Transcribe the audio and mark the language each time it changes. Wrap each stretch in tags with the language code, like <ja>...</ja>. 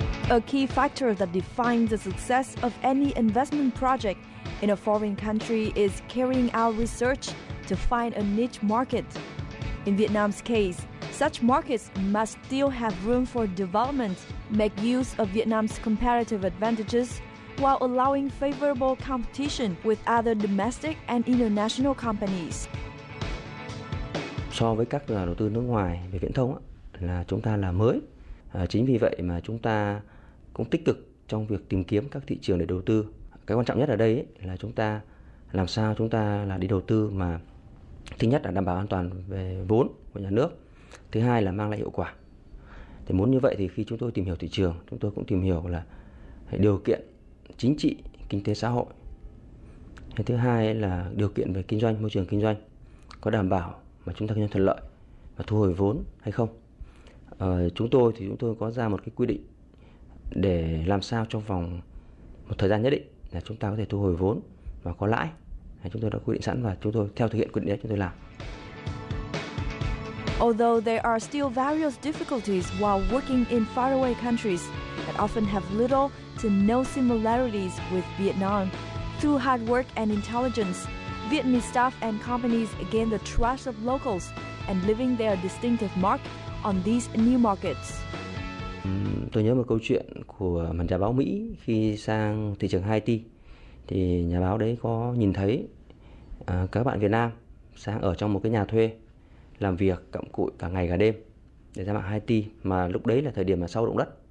<en>A key factor that defines the success of any investment project in a foreign country is carrying out research to find a niche market. In Vietnam's case, such markets must still have room for development, make use of Vietnam's comparative advantages, while allowing favorable competition with other domestic and international companies.</en> <vi>So với các nhà đầu tư nước ngoài về viễn thông là chúng ta là mới. Chính vì vậy mà chúng ta cũng tích cực trong việc tìm kiếm các thị trường để đầu tư. Cái quan trọng nhất ở đây là chúng ta làm sao chúng ta là đi đầu tư mà thứ nhất là đảm bảo an toàn về vốn của nhà nước, thứ hai là mang lại hiệu quả. Thì muốn như vậy thì khi chúng tôi tìm hiểu thị trường, chúng tôi cũng tìm hiểu là điều kiện chính trị, kinh tế xã hội. Thứ hai là điều kiện về kinh doanh, môi trường kinh doanh có đảm bảo mà chúng ta kinh doanh thuận lợi và thu hồi vốn hay không. Chúng tôi có ra một cái quy định để làm sao trong vòng một thời gian nhất định là chúng ta có thể thu hồi vốn và có lãi. Chúng tôi đã quy định sẵn và chúng tôi theo thực hiện quy định đấy chúng tôi làm.</vi> <en>Although there are still various difficulties while working in faraway countries that often have little to no similarities with Vietnam, through hard work and intelligence, Vietnamese staff and companies gain the trust of locals and leaving their distinctive mark on these new markets.</en> <vi>Tôi nhớ một câu chuyện của một nhà báo Mỹ khi sang thị trường Haiti, thì nhà báo đấy có nhìn thấy các bạn Việt Nam sang ở trong một cái nhà thuê, làm việc cặm cụi cả ngày cả đêm để ra mạng Haiti, mà lúc đấy là thời điểm mà sau động đất.</vi>